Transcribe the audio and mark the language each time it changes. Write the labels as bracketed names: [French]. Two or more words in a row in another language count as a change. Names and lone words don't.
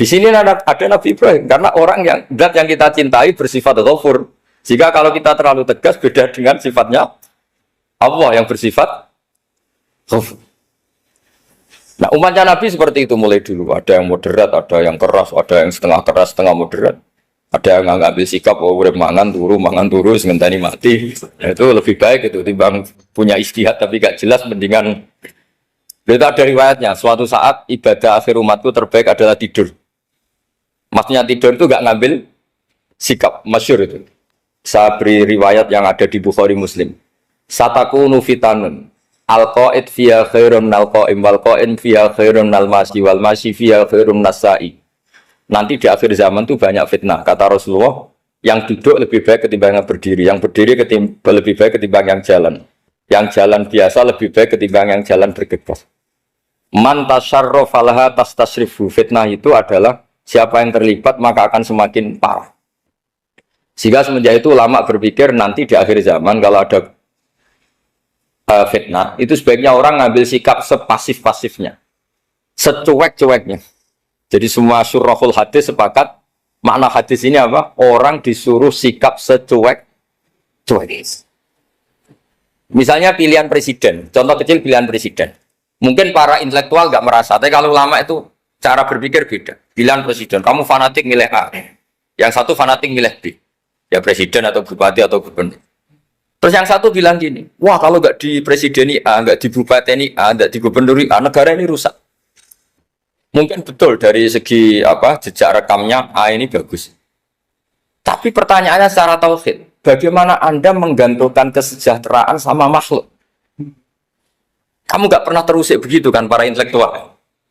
[Indonesian] Di sini ada Nabi Ibrahim karena orang yang zat yang kita cintai bersifat ghafur. Jika kalau kita terlalu tegas beda dengan sifatnya Allah yang bersifat ghafur. Nah, umatnya Nabi seperti itu mulai dulu. Ada yang moderat, ada yang keras, ada yang setengah keras, setengah moderat. Ada yang ngambil sikap, [Javanese] oh urip mangan turu, ngenteni mati. [Indonesian] Nah, itu lebih baik itu timbang punya istihad tapi gak jelas mendingan. Itu ada riwayatnya. Suatu saat ibadah akhir umatku terbaik adalah tidur. Maksudnya tidur itu gak ngambil sikap, masyhur itu. Saya beri riwayat yang ada di Bukhari Muslim. [Arabic] ستكون فتن. القاعد فيها خير من القائم والقائم فيها خير من الماشي والماشي فيها خير من الساعي. [Indonesian] Nanti di akhir zaman itu banyak fitnah. Kata Rasulullah, yang duduk lebih baik ketimbang yang berdiri. Yang berdiri lebih baik ketimbang yang jalan. Yang jalan biasa lebih baik ketimbang yang jalan bergegas. [Arabic] من تشرف لها تستشرف. [Indonesian] Fitnah itu adalah siapa yang terlibat maka akan semakin parah. Sehingga semenjak itu ulama berpikir nanti di akhir zaman kalau ada fitnah, itu sebaiknya orang ngambil sikap sepasif-pasifnya, secuek-cueknya. Jadi semua [Arabic] شراح الحديث [Indonesian] sepakat makna hadis ini apa? Orang disuruh sikap secuek-cuek. Misalnya pilihan presiden, contoh kecil pilihan presiden. Mungkin para intelektual nggak merasa, tapi kalau ulama itu cara berpikir beda. Pilihan presiden, kamu fanatik milih A, yang satu fanatik milih B. Ya presiden atau bupati atau gubernur. Terus yang satu bilang gini, wah kalau nggak di presideni A, nggak di bupateni A, nggak di gubernuri A, negara ini rusak. Mungkin betul dari segi apa jejak rekamnya A ini bagus. Tapi pertanyaannya secara tauhid, bagaimana Anda menggantungkan kesejahteraan sama makhluk? Kamu nggak pernah terusik begitu kan para intelektual?